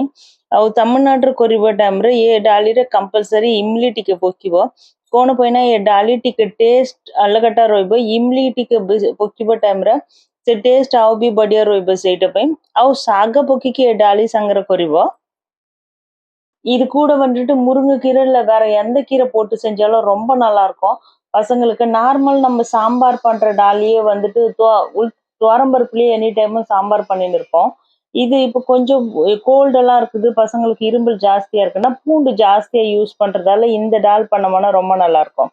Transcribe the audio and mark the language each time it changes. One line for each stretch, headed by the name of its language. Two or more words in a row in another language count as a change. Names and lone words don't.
Odia: ଆଉ ତାମିଲନାଡୁରେ କରିବା ଟାଇମରେ ଏ ଡାଳିରେ କମ୍ପଲସରି ଇମ୍ଲି ଟିକେ ପକିବ. କଣ ପାଇଁ ନା ଏ ଡାଲି ଟିକେ ଟେଷ୍ଟ ଅଲଗାଟା ରହିବ. ଇମ୍ଲି ଟିକେ ପକିବା ଟାଇମରେ ସେ ଟେଷ୍ଟ ଆଉ ବି ବଢିଆ ରହିବ ସେଇଟା ପାଇଁ. ଆଉ ଶାଗ ପକେଇକି ଏ ଡାଲି ସାଙ୍ଗରେ କରିବ.
Tamil: இது கூட வந்துட்டு முருங்கைக்கீரை இல்ல வேற எந்த கீரை போட்டு செஞ்சாலும் ரொம்ப நல்லா இருக்கும். பசங்களுக்கு நார்மல் நம்ம சாம்பார் பண்ற டாலியே வந்துட்டு துவரம்பருப்புலயே
English: any time
Tamil: சாம்பார் பண்ணின்னு இருப்போம். இது இப்ப கொஞ்சம் கோல்ட் எல்லாம் இருக்குது, பசங்களுக்கு இருமல் ஜாஸ்தியா இருக்குன்னா பூண்டு ஜாஸ்தியா யூஸ் பண்றதால இந்த டால் பண்ணோம்னா ரொம்ப நல்லா இருக்கும்.